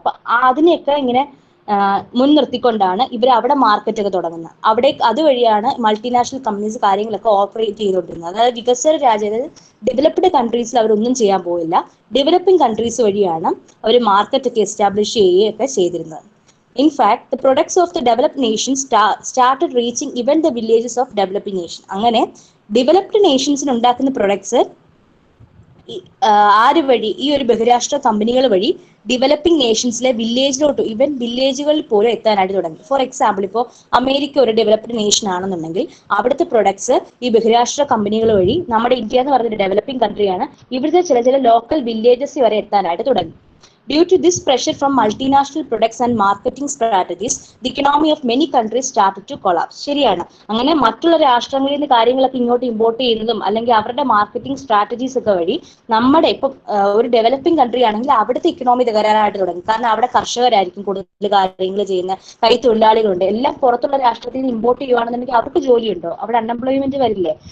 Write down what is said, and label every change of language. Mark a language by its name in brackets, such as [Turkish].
[Malayalam] അപ്പൊ അതിനെയൊക്കെ ഇങ്ങനെ മുൻനിർത്തിക്കൊണ്ടാണ് ഇവർ അവിടെ മാർക്കറ്റ് ഒക്കെ തുടങ്ങുന്നത്. അവിടെ അതുവഴിയാണ് മൾട്ടിനാഷണൽ കമ്പനീസ് കാര്യങ്ങളൊക്കെ ഓപ്പറേറ്റ് ചെയ്തുകൊണ്ടിരുന്നത്. അതായത് വികസ്വര രാജ്യം, അതായത് ഡെവലപ്ഡ് കൺട്രീസിൽ അവരൊന്നും ചെയ്യാൻ പോയില്ല. ഡെവലപ്പിംഗ് കൺട്രീസ് വഴിയാണ് അവർ മാർക്കറ്റ് ഒക്കെ എസ്റ്റാബ്ലിഷ് ചെയ്യുകയൊക്കെ ചെയ്തിരുന്നത്. [English] In fact, the products of the developed nations started reaching even the villages of developing nation. [Malayalam] അങ്ങനെ ഡെവലപ്ഡ് നേഷൻസിന് ഉണ്ടാക്കുന്ന പ്രൊഡക്ട്സ് ആര് വഴി? ഈ ഒരു ബഹുരാഷ്ട്ര കമ്പനികൾ വഴി ഡെവലപ്പിംഗ് നേഷൻസിലെ വില്ലേജിലോട്ട്, ഈവൻ വില്ലേജുകളിൽ പോലും എത്താനായിട്ട് തുടങ്ങി. ഫോർ എക്സാമ്പിൾ, ഇപ്പോൾ അമേരിക്ക ഒരു ഡെവലപ്ഡ് നേഷൻ ആണെന്നുണ്ടെങ്കിൽ അവിടുത്തെ പ്രൊഡക്ട്സ് ഈ ബഹുരാഷ്ട്ര കമ്പനികൾ വഴി, നമ്മുടെ ഇന്ത്യ എന്ന് പറയുന്ന ഡെവലപ്പിംഗ് കൺട്രിയാണ്, ഇവിടുത്തെ ചില ലോക്കൽ വില്ലേജസ് വരെ എത്താനായിട്ട് തുടങ്ങി. [English] Due to this pressure from multinational products and marketing strategies, the economy of many countries started to collapse. [Malayalam] ശരിയാണ്. അങ്ങനെ മറ്റുള്ള രാഷ്ട്രങ്ങളിൽ നിന്ന് കാര്യങ്ങളൊക്കെ ഇങ്ങോട്ട് ഇമ്പോർട്ട് ചെയ്യുന്നതും അല്ലെങ്കിൽ അവരുടെ മാർക്കറ്റിംഗ് സ്ട്രാറ്റജീസ് ഒക്കെ വഴി നമ്മുടെ ഇപ്പം ഒരു ഡെവലപ്പിംഗ് കൺട്രി ആണെങ്കിൽ അവിടുത്തെ ഇക്കണോമി തകരാറായിട്ട് തുടങ്ങി. കാരണം അവിടെ കർഷകരായിരിക്കും കൂടുതൽ കാര്യങ്ങൾ ചെയ്യുന്ന, കൈത്തൊഴിലാളികളുണ്ട്. എല്ലാം പുറത്തുള്ള രാഷ്ട്രത്തിൽ നിന്ന് ഇമ്പോർട്ട് ചെയ്യുകയാണെന്നുണ്ടെങ്കിൽ അവർക്ക് ജോലിയുണ്ടോ? അവിടെ അൺഎംപ്ലോയ്മെന്റ് വരില്ലേ?